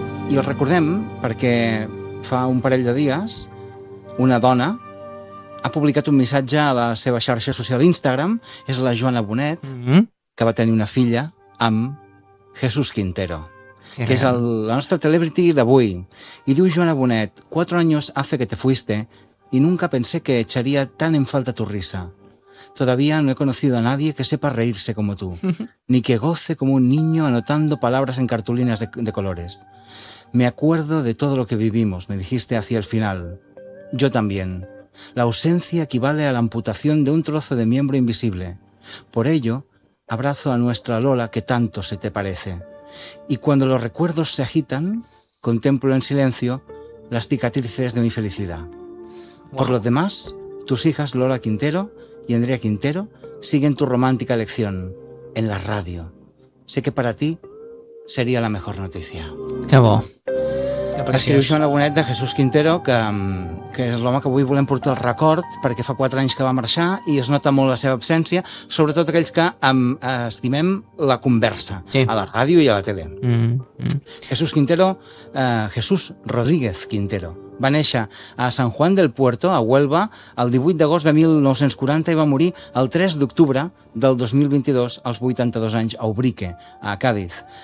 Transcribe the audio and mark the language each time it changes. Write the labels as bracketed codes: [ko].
[ca] I el recordem perquè fa un parell de dies una dona ha publicat un missatge a la seva xarxa social Instagram, és la Joana Bonet, que va tenir una filla amb Jesús Quintero, que és la nostra celebrity d'avui. I diu [es] Joana Bonet, 4 años hace que te fuiste y nunca pensé que echaría tan en falta tu risa. Todavía no he conocido a nadie que sepa reírse como tú, ni que goce como un niño anotando palabras en cartulinas de colores. Me acuerdo de todo lo que vivimos, me dijiste hacia el final. Yo también. La ausencia equivale a la amputación de un trozo de miembro invisible. Por ello, abrazo a nuestra Lola que tanto se te parece. Y cuando los recuerdos se agitan, contemplo en silencio las cicatrices de mi felicidad. Por lo demás, tus hijas Lola Quintero y Andrea Quintero siguen tu romántica elección en la radio. Sé que para ti sería la mejor noticia. [ca] Qué bo. Escriu Joana Bonet de Jesús Quintero, que és l'home que avui volem portar el record perquè fa 4 anys que va marxar i es nota molt la seva absència, sobretot aquells que estimem la conversa a la ràdio i a la tele. Jesús Quintero, Jesús Rodríguez Quintero, va néixer a San Juan del Puerto, a Huelva, el 18 d'agost de 1940 i va morir el 3 d'octubre del 2022, als 82 anys, a Ubrique, a Càdiz.